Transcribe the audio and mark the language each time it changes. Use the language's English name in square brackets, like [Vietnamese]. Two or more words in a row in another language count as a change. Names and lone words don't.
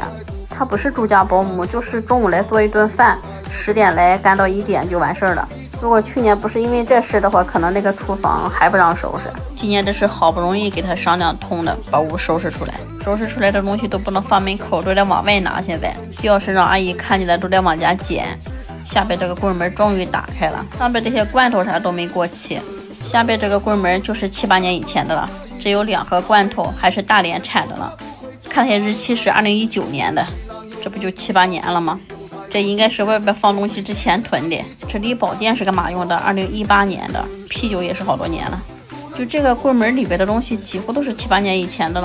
[Chinese] 她不是住家保姆，就是中午來做一頓飯，10點來幹到1點就完事兒了。如果去年不是因為這事的話，可能那個廚房還不讓收拾。今年這是好不容易給他商量通的，把屋收拾出來。收拾出來的東西都不能放门口，都得往外拿。现在要是讓阿姨看見了，都得往家撿。下邊這個櫃門終於打開了，上邊這些罐頭啥都沒過期。下邊這個櫃門就是7、8年以前的了，只有2盒罐頭還是大連產的了。看些日期是2019年的，這不就7、8年了嗎？這應該是外邊放東西之前囤的。这力寶殿是幹嘛用的？2018年的。啤酒也是好多年了。就這個櫃門裡邊的東西幾乎都是7、8年以前的了。